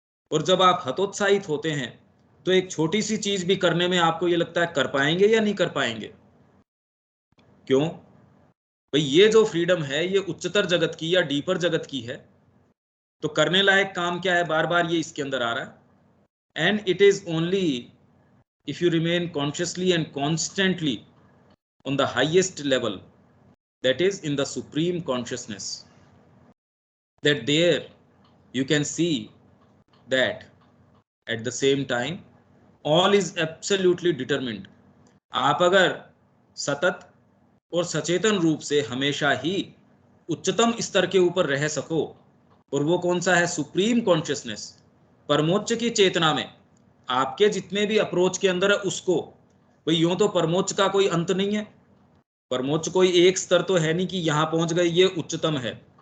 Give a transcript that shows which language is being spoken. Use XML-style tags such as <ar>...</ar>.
<hi>और जब आप हतोत्साहित होते हैं तो एक छोटी सी चीज भी करने में आपको ये लगता है कर पाएंगे या नहीं कर पाएंगे। क्यों भाई? ये जो फ्रीडम है ये उच्चतर जगत की या डीपर जगत की है। तो करने लायक काम क्या है? बार बार ये इसके अंदर आ रहा है।</hi> <en>And it is only if you remain consciously and constantly on the highest level, that is in the supreme consciousness, that there you can see that at the same time all is absolutely determined।</en> <hi>आप अगर सतत और सचेतन रूप से हमेशा ही उच्चतम स्तर के ऊपर रह सको, और वो कौन सा है? सुप्रीम कॉन्शियसनेस, परमोच्च की चेतना में आपके जितने भी अप्रोच के अंदर है उसको, भाई यूं तो परमोच्च का कोई अंत नहीं है, परमोच्च कोई एक स्तर तो है नहीं कि यहां पहुंच गए ये उच्चतम है।</hi>